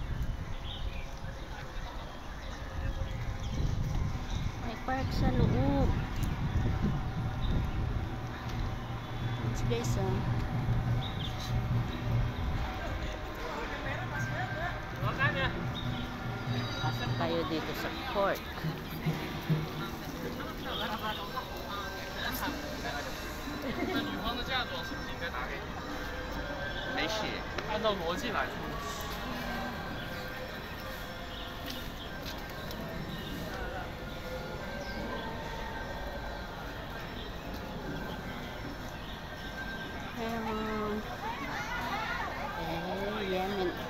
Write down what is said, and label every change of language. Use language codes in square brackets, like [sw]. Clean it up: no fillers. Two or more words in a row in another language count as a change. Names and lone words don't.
[tl] May park sa loob. [en] Yes, guys, [tl] pasok tayo dito sa park. [zh] 那女方的嫁妆是不是应该打给你？没写，按照逻辑来说。 Yemen.